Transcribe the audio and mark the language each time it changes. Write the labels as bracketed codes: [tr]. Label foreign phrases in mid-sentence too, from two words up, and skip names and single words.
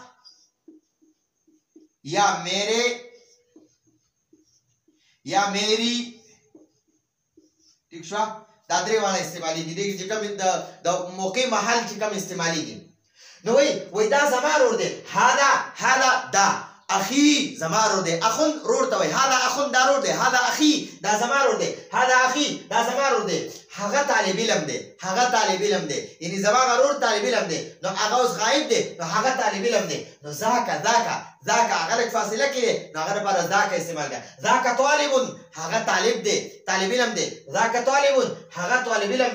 [ur] یا میرے یا میری [ps] ٹھیک شو دا درې واړه استعمالېږي دې چې کوم د موقع محل چې کوم استعمالېږي نو وایي دا زما رور دی هذا دا اخي زما رور دی اخون رور ته وایي [ar] هذا اخون [ps] دا رور دی [ar] هذا اخي [ps] دا زما رور دی [ar] هذا اخي [ps] دا زما رور دی هغه طالب علم دی یعنی زما هغه رور طالب علم دی نو هغه اوس غایب دی نو هغه طالب علم دی نو ذاک هغه لږ فاصله کې دی نو هغه لپاره ذاک استعمال کړه [ar] ذاک طالب [ps] هغه طالب دی طالب علم دی [ar] ذاک طالب [ps] هغه طالب علم